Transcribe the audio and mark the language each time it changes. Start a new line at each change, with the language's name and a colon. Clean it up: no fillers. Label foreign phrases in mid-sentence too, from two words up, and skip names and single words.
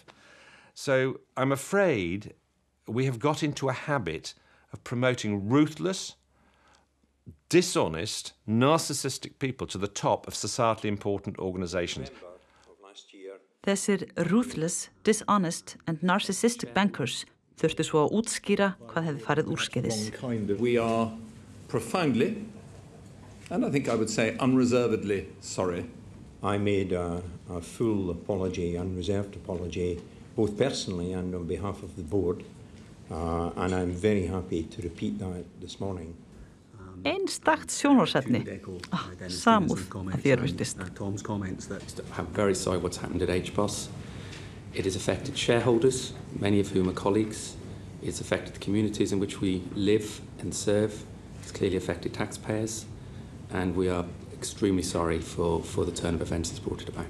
English: So I'm afraid we have got into a habit of promoting ruthless, dishonest, narcissistic people to the top of societally important organisations.
Icelandic: Þessir
English: ruthless, dishonest and narcissistic bankers
Icelandic: þurftu svo að útskýra hvað hefði farið úrskeiðis.
English: We are profoundly, and I think I would say unreservedly, sorry. I made a full apology, unreserved apology, both personally and on behalf of the board, and I'm very happy to repeat that this morning.
Icelandic: Einstakt sjónvarpsefni. Samúð að þér virtist.
English: Tom's comments that I'm very sorry what's happened at HBOS. It has affected shareholders, many of whom are colleagues. It's affected the communities in which we live and serve. It's clearly affected taxpayers, and we are extremely sorry for the turn of events that's brought it about.